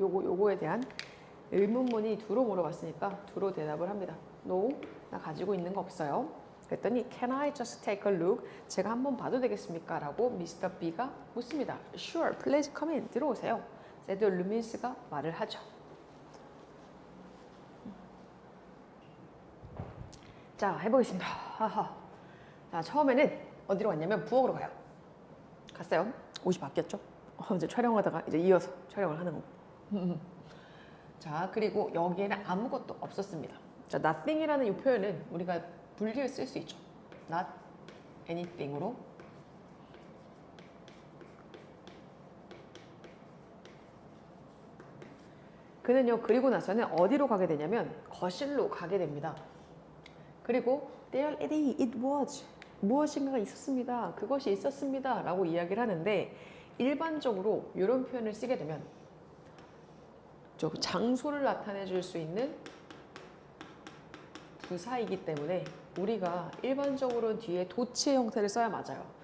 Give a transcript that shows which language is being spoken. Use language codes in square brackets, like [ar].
[ko] 요거에 대한 의문문이 두로 물어봤으니까 두로 대답을 합니다. No, 나 가지고 있는 거 없어요. 그랬더니 [en] Can I just take a look? [ko] 제가 한번 봐도 되겠습니까? 라고 미스터 B가 묻습니다. [en] Sure, please come in. [ko] 들어오세요. 세드 루민스가 말을 하죠. 자, 해보겠습니다. 하하. 자, 처음에는 어디로 갔냐면 부엌으로 가요. 갔어요. 옷이 바뀌었죠? 이제 촬영하다가 이제 이어서 촬영을 하는 거. 자, 그리고 여기에는 아무것도 없었습니다. 자, nothing이라는 이 표현은 우리가 분리를 쓸 수 있죠. not anything으로. 그는요, 그리고 나서는 어디로 가게 되냐면 거실로 가게 됩니다. 그리고 [en] there it was. [ko] 무엇인가가 있었습니다. 그것이 있었습니다. 라고 이야기를 하는데 일반적으로 이런 표현을 쓰게 되면 장소를 나타내 줄 수 있는 부사이기 때문에 우리가 일반적으로 뒤에 도치의 형태를 써야 맞아요.